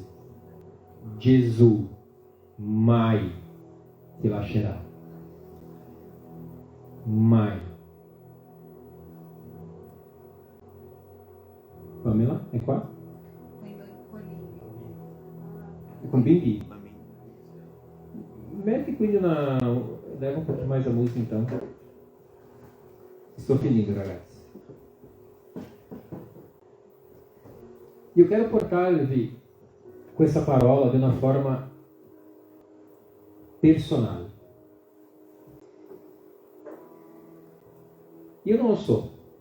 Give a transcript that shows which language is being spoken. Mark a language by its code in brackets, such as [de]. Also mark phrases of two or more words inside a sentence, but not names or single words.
[it] Gesù mai ti lascerà. Mai. Pamela, è qua? È con bimbi? Metti quindi [pt] leva um pouco mais a música então. [it] Estou finendo, ragazzi. Io quero portarvi questa parola di una forma personale. Io non lo so.